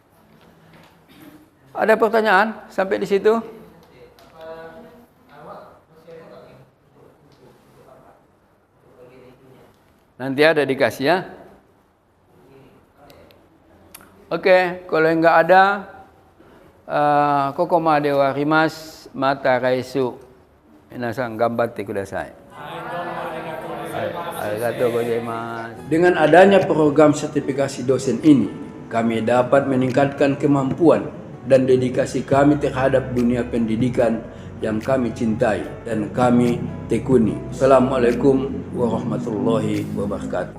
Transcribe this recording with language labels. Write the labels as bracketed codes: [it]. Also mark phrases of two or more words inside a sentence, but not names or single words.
[id] Ada pertanyaan sampai di situ? Nanti ada dikasih ya. Oke, kalau enggak ada, [ja] ここま で 終わります また 来週. みなさん がんばって ください。ありがとう ございます. [id] Dengan adanya program sertifikasi dosen ini, kami dapat meningkatkan kemampuan dan dedikasi kami terhadap dunia pendidikan yang kami cintai dan kami tekuni. [ar] السلام عليكم ورحمة الله وبركاته.